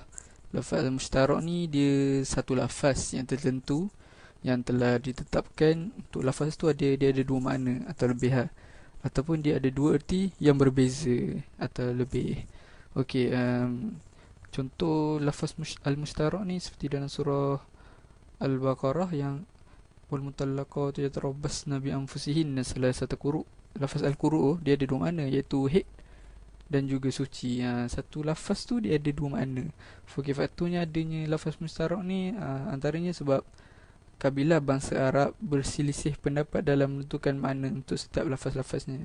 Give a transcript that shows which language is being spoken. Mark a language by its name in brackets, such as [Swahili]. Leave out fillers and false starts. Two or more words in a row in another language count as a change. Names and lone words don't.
[Malay] Lafaz al-mushtarak ni dia satu lafaz yang tertentu yang telah ditetapkan. Untuk lafaz tu dia ada dua makna atau lebih lah, ataupun dia ada dua erti yang berbeza atau lebih. Okey, contoh lafaz al-mushtarak ni seperti dalam surah Al-Baqarah yang [Arabic] والمطلقات يتربصن بأنفسهن ثلاثة قروء. [Malay] Lafaz al-quru dia ada dua makna, iaitu haid dan juga suci. Satu lafaz tu dia ada dua makna. Okey, faktornya adanya lafaz mustarak ni antaranya sebab kabilah bangsa Arab berselisih pendapat dalam menentukan makna untuk setiap lafaz-lafaznya.